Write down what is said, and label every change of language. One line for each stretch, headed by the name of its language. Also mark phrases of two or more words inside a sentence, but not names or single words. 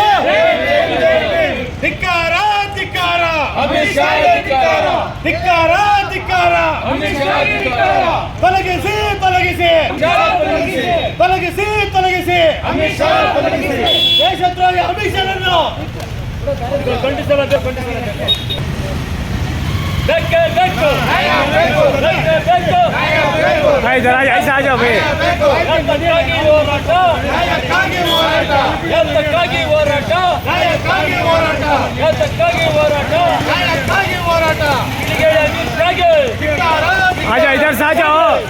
Kannada: ಧಿಕ್ಕಾರ ಧಿಕ್ಕಾರ ಅಮಿತ್ ಶಾಗೆ ಧಿಕ್ಕಾರ, ಧಿಕ್ಕಾರ ಧಿಕ್ಕಾರ ಅಮಿತ್ ಶಾಗೆ ಧಿಕ್ಕಾರ. ತೊಲಗಿಸಿ ತೊಲಗಿಸಿ ತೊಲಗಿಸಿ ತೊಲಗಿಸಿ ಅಮಿತ್ ಶಾ ತೊಲಗಿಸಿ. ದೇಶದ್ರೋಹಿ ಅಮಿತ್ ಶಾರನ್ನು ಖಂಡಿಸಬೇಕು, ಖಂಡಿಸಬೇಕು.
Hindi: ऐसा आ जाओ भाई. आजा इधर से आ जाओ.